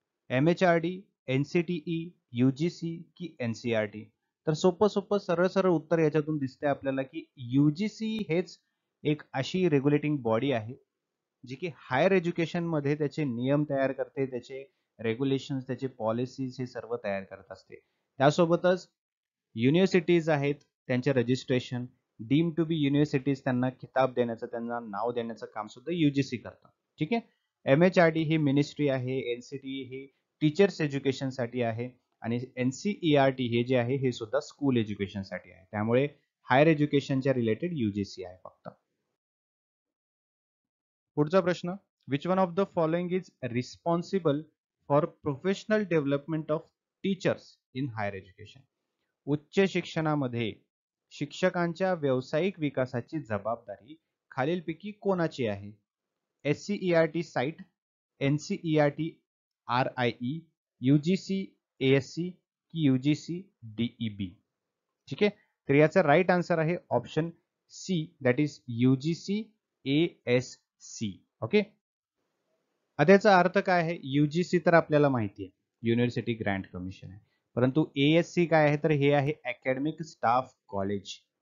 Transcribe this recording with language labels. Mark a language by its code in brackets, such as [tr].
[mr] MHRD, NCTE, UGC की NCERT? तर सोपं सोपं सरळ सरळ उत्तर याच्यातून दिसतंय आपल्याला की UGC हेच एक अशी रेग्युलेटिंग बॉडी आहे जी की हायर एज्युकेशन मध्ये त्याचे नियम तयार करते, त्याचे रेग्युलेशन्स, त्याचे पॉलिसीज हे सर्व तयार करत असते. त्यासोबतच युनिव्हर्सिटीज आहेत त्यांचे registration, dim to be universities त्यांना खिताब देण्याचं, त्यांना नाव देण्याचं काम सुद्धा UGC करतं. ठीक आहे. MHRD ही मिनिस्ट्री आहे, NCTE ही टीचर्स एज्युकेशन साठी आहे, आणि NCERT हे जे आहे हे सुद्धा स्कूल एज्युकेशनसाठी आहे. त्यामुळे हायर एज्युकेशनच्या रिलेटेड UGC आहे फक्त. [en] पुढचा प्रश्न, which one of the following is responsible for professional development of teachers in higher education? [mr] उच्च शिक्षणामध्ये शिक्षकांच्या व्यावसायिक विकासाची जबाबदारी खालीलपैकी कोणाची आहे? SCERT site, NCERT RIE, UGC ASC की UGC DEB? ठीक आहे, तर याचा राईट आन्सर आहे option C, that is UGC ASC. Okay, आता याचा अर्थ काय आहे? UGC तर आपल्याला माहिती आहे, युनिव्हर्सिटी ग्रँट कमिशन आहे, परंतु ASC काय आहे? तर हे आहे अकॅडमिक स्टाफ कॉलेज.